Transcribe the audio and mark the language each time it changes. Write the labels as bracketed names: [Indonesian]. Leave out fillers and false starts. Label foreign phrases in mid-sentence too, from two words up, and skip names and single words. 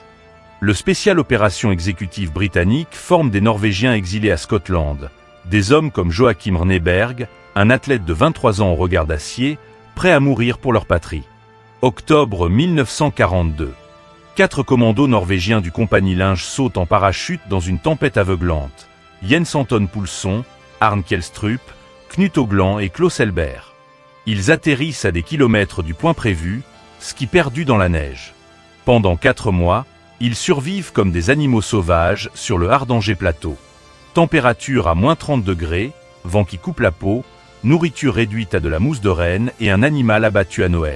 [French] Le Special Opération Exécutive britannique forme des Norvégiens exilés à Scotland, des hommes comme Joachim Rneberg, un athlète de 23 ans au regard d'acier, prêt à mourir pour leur patrie. Octobre 1942. 4 commandos norvégiens du compagnie Linge sautent en parachute dans une tempête aveuglante. Jens Anton Poulsson, Arne Kjellstrup, Knut Haugland et Klaus Elber. Ils atterrissent à des kilomètres du point prévu, ski perdus dans la neige. Pendant 4 mois, ils survivent comme des animaux sauvages sur le Hardanger plateau. Température à moins 30 degrés, vent qui coupe la peau, nourriture réduite à de la mousse de renne et un animal abattu à Noël.